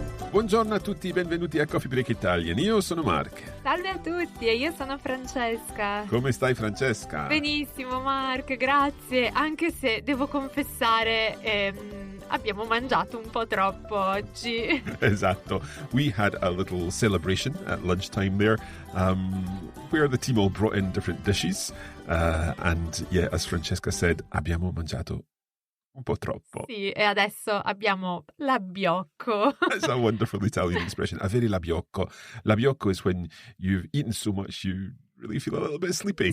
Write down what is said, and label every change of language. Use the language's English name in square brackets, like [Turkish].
[Italian] Buongiorno a tutti, benvenuti a Coffee Break Italian. Io sono Mark. Salve a tutti, e io sono Francesca. Come stai, Francesca? Benissimo, Mark, grazie. Anche se devo confessare, abbiamo mangiato un po' troppo oggi. Esatto. [English] We had a little celebration at lunchtime there, where the team all brought in different dishes. And yeah, as Francesca said, [Italian] abbiamo mangiato un po' troppo. Sì, e adesso abbiamo l'abbiocco. [English] That's a wonderful Italian expression. Avere l'abbiocco. L'abbiocco is when you've eaten so much you really feel a little bit sleepy.